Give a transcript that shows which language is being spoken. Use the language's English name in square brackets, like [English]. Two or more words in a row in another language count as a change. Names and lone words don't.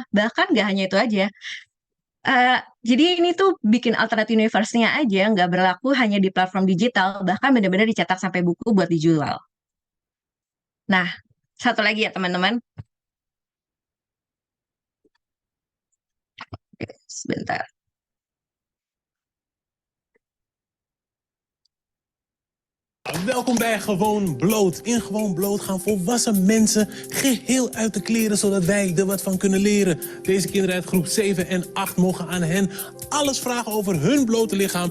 [Indonesian] Bahkan nggak hanya itu aja. Jadi ini tuh bikin [English] alternate universe- [Indonesian] nya aja nggak berlaku hanya di platform digital, bahkan benar-benar dicetak sampai buku buat dijual. Nah, satu lagi ya teman-teman. Oke, sebentar. [Dutch] Welkom bij Gewoon Bloot. In Gewoon Bloot gaan volwassen mensen geheel uit de kleren, zodat wij er wat van kunnen leren. Deze kinderen uit groep 7 en 8 mogen aan hen alles vragen over hun blote lichaam.